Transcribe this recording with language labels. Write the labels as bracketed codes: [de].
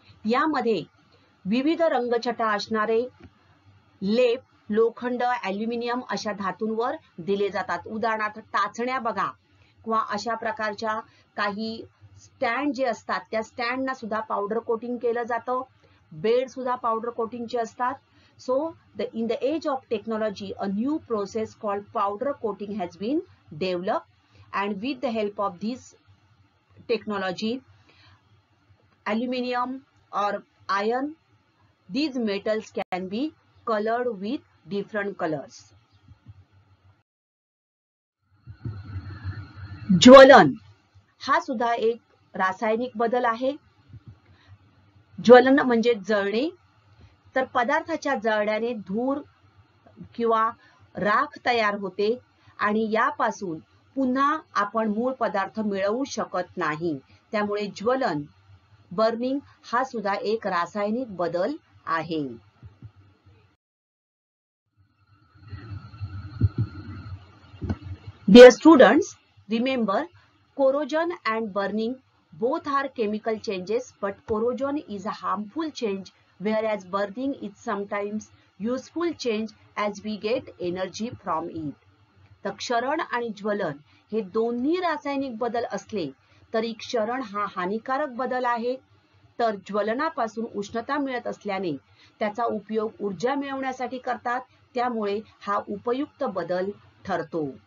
[mr] यामध्ये विविध रंगछटा असणारे लेप लोखंड, ॲल्युमिनियम अशा धातूंवर दिले जातात. उदाहरणार्थ टाचण्या बघा किंवा अशा प्रकारच्या काही स्टँड जे असतात त्या स्टँडना सुद्धा पावडर कोटिंग केलं जातं. बेड सुद्धा पावडर कोटिंगचे असतात. [en] So in the age of technology, a new process called powder coating has been developed, and with the help of this technology, aluminum or iron, these metals can be colored with different colors. [mr] ज्वलन हा सुद्धा एक रासायनिक बदल आहे. ज्वलन म्हणजे जळणे. तर पदार्थाच्या जळण्याने धूर किंवा राख तयार होते आणि यापासून पुन्हा आपण मूळ पदार्थ मिळवू शकत नाही. त्यामुळे ज्वलन, बर्निंग हा सुद्धा एक रासायनिक बदल आहे. [en] Dear students, remember corrosion and burning both are chemical changes, but corrosion is a harmful change whereas burning is sometimes useful change as we get energy from it. [mr] तर क्षरण आणि ज्वलन हे दोन्ही रासायनिक बदल असले तरी क्षरण हा हानिकारक बदल आहे, तर ज्वलनापासून उष्णता मिळत असल्याने त्याचा उपयोग ऊर्जा मिळवण्यासाठी करतात, त्यामुळे हा उपयुक्त बदल ठरतो.